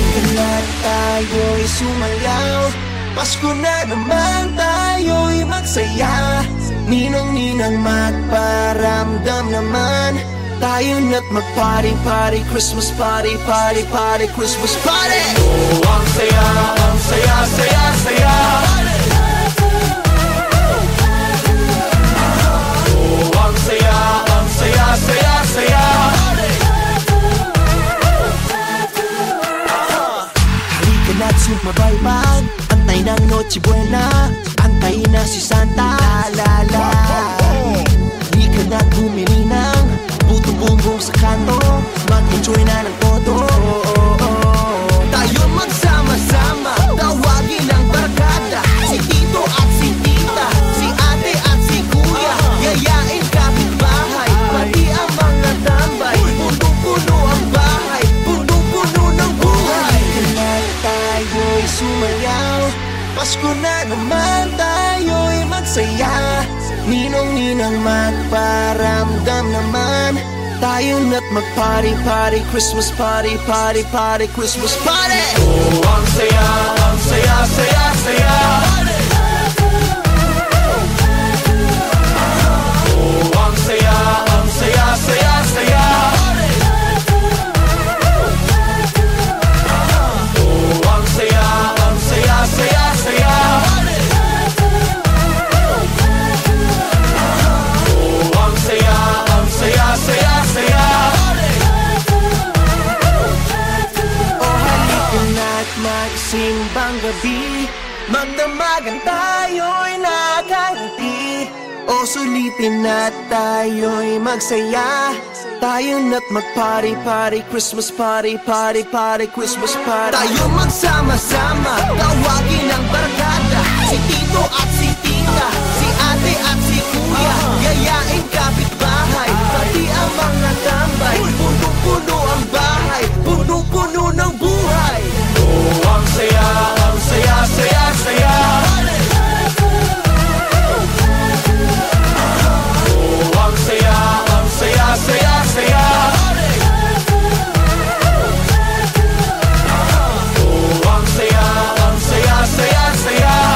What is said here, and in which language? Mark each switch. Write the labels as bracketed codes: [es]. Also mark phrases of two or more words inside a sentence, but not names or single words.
[tl] Kaya tayo'y sumayaw, Pasko na naman tayo'y magsaya. Ninong-ninang magparamdam naman, tayo na't mag-party-party, [en] Christmas party, party-party, Christmas party. [tl] Oh, ang saya, saya, saya. Oh, ang saya, saya, saya. Halika na't sumabaybay, antay ng Noche Buena, antay na si Santa, la-la-la. Di ka na bumili ng putong bumbong sa kanto, mag-enjoy na ng todo. Tayo magsama-sama, tawagin ang barkada, si Tito at si Tita, si Ate at si Kuya, yayain kapitbahay, pati ang mga tambay. Punong-puno ang bahay, punong-puno ng buhay. Kaya tayo'y sumayaw, Pasko na naman tayo'y magsaya. Ninong-ninang magparamdam naman, tayo na't mag-party-party, [en] Christmas party, party-party, Christmas party. [tl] Oh, ang saya, saya, saya. Oh, ang saya, saya, saya. Oh, ang saya, saya, saya. Saya, saya. Oh, halika na't magsimbang gabi, magdamagan tayo'y nakangiti. O sulitin na tayo'y magsaya, tayo na't mag-party-party, [en] Christmas party, party-party, Christmas party. [tl] Tayo magsama-sama, tawagin ang barkada, si Tito at si Tita, si Ate at si Kuya, yayain kapitbahay, pati ang mga tambay. Punong-puno ang bahay, punong-puno ng buhay. Oh, ang saya, saya, saya. Oh, ang saya, saya, saya. Oh, ang saya, saya, saya.